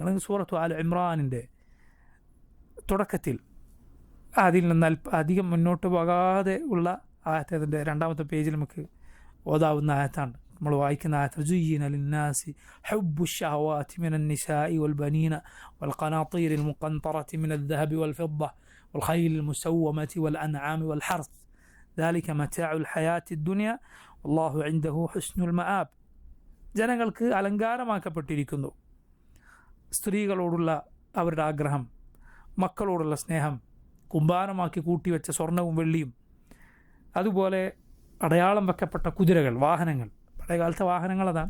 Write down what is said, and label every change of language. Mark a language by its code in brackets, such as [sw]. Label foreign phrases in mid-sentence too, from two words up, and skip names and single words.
[ml] സൂറത്തു ആൽ ഇമ്രാനിൻ്റെ തുടക്കത്തിൽ അതിൽ നിന്ന് അധികം മുന്നോട്ട് പോകാതെ ഉള്ള ആയത്ത്, അതിൻ്റെ 2ാമത്തെ പേജിൽ നമുക്ക് ഓതാവുന്ന ആയത്താണ്, നമ്മൾ വായിക്കുന്ന ആയത്ത്. [ar] زين للناس حب الشهوات من النساء والبنين والقناطير المقنطرة من الذهب والفضة والخيل المسومة والأنعام والحرث ذلك متاع الحياة الدنيا والله عنده حسن المآب. [ml] ജനങ്ങൾക്ക് അലങ്കാരമാക്കപ്പെട്ടിരിക്കുന്നു സ്ത്രീകളോടുള്ള അവരുടെ ആഗ്രഹം, മക്കളോടുള്ള സ്നേഹം, കുമ്പാരമാക്കി കൂട്ടിവെച്ച സ്വർണവും വെള്ളിയും, അതുപോലെ അടയാളം വെക്കപ്പെട്ട കുതിരകൾ, വാഹനങ്ങൾ. പഴയകാലത്തെ വാഹനങ്ങൾ അതാണ്.